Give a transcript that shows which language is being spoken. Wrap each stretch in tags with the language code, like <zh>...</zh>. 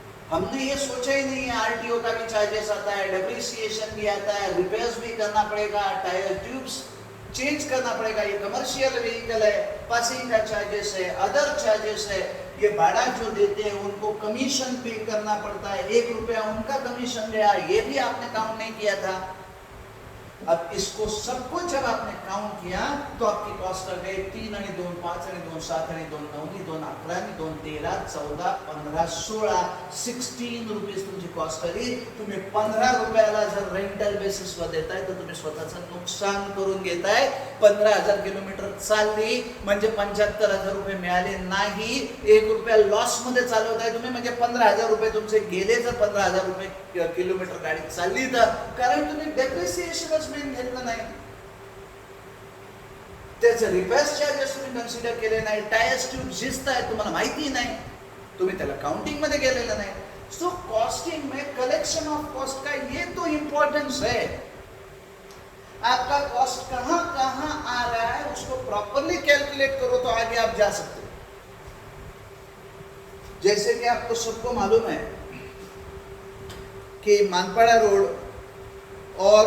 <hi>हमने ये सोचा ही नहीं है आरटीओ का भी चार्जेस आता है, डेप्रिसिएशन भी आता है, रिपेयर्स भी करना पड़ेगा, टायर ट्यूब्स चेंज करना पड़ेगा. ये कमर्शियल व्हीकल है, पासिंग का चार्जेस है, अदर चार्जेस है. ये भाड़ा जो देते हैं उनको कमीशन पे करना पड़ता है. ₹1 उनका कमीशन गया, ये भी आपने काउंट नहीं किया था. अब इसको सबको जब आपने काउंट किया तो आपकी कॉस्ट आ गई 3 आणि 2 5 आणि 2 7 आणि 2 9 आणि 2 11 आणि 2 13 14 15 16 16 रुपीज</hi> <mr>तुमची कॉस्ट आली. तुम्ही ₹15 जर रेंटल बेसिसवर देताय तर तुम्ही स्वतःचं नुकसान करून घेताय. 15,000 किलोमीटर चालली म्हणजे ₹75,000 मिळाले नाही. ₹1 लॉस मध्ये चालवताय तुम्ही, म्हणजे ₹15,000 तुमचे गेले. जर ₹15,000 किलोमीटर गाडी चालली तर कारण तुम्ही डेप्रिसिएशन घेतलं नाही, त्याचे रिपेअर्स चार्जेस तुम्ही कन्सिडर केले नाही, टायर्स ट्यूब झिजत आहे तुम्हाला माहिती नाही, तुम्ही त्याला काउंटिंग मध्ये गेलेलं नाही.</mr> <hi>सो कॉस्टिंग में कलेक्शन ऑफ कॉस्ट का ये तो इंपॉर्टेंस है. आपका कॉस्ट कहां कहां आ रहा है उसको प्रॉपरली कैलकुलेट करो तो आगे आप जा सकते हो. जैसे कि आपको सबको मालूम है कि मानपाड़ा रोड और</hi>